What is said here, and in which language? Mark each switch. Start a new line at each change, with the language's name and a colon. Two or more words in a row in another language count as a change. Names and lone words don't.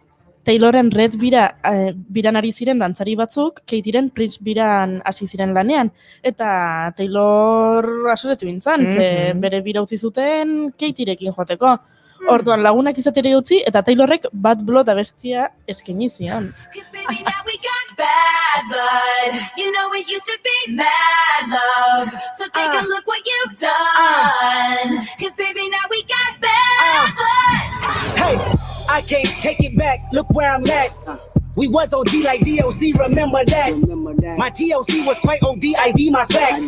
Basque: Tayloren Red biran ari ziren dantzari batzuk, Katyren Prince biran hasi ziren lanean, eta Taylor asoretu bintzan, ze bere bira utzi zuten Katyrekin joateko. Orduan lagunak izatera utzi, eta Taylorrek Bad Blood abestia eskaini zian.
English: Bad blood, you know it used to be mad love. So take a look what you've done. Cause baby now we got bad blood. Hey, I can't take it back. Look where I'm at. We was OG like DOC, remember that. My TOC was quite OD, ID my facts.